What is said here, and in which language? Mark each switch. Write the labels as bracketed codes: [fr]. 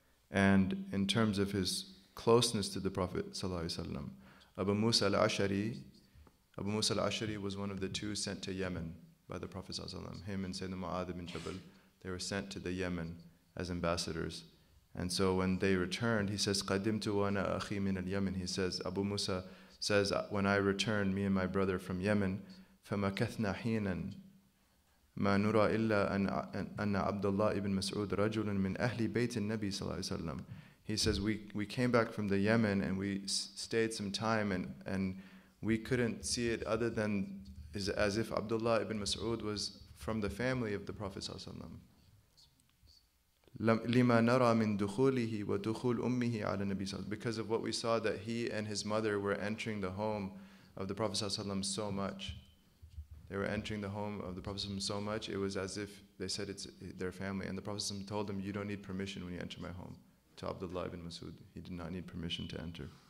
[en] And in terms of his closeness to the Prophet ﷺ, Abu Musa al-Ash'ari was one of the two sent to Yemen by the Prophet ﷺ. Him and Sayyidina Mu'adh ibn Jabal, they were sent to the Yemen as ambassadors. And so when they returned, he says, [ar] قَدِمْتُ وَأَنَا أَخِي مِنَ الْيَمَنِ. [en] He says, Abu Musa says, when I returned, me and my brother from Yemen, [ar] فَمَكَثْنَا حِينًا ما نرى إلا أن عبد الله ibn Masood رجل من أهل بيت النبي صلى الله عليه وسلم. [en] He says, we came back from the Yemen and we stayed some time and we couldn't see it other than as if Abdullah ibn Masood was from the family of the Prophet صلى الله عليه وسلم. [ar] لما نرى من دخوله ودخول أمه على النبي صلى الله عليه وسلم. [en] Because of what we saw that he and his mother were entering the home of the Prophet صلى الله عليه وسلم so much. They were entering the home of the Prophet so much, it was as if they said it's their family. And the Prophet told them, you don't need permission when you enter my home. To Abdullah ibn Masood, he did not need permission to enter.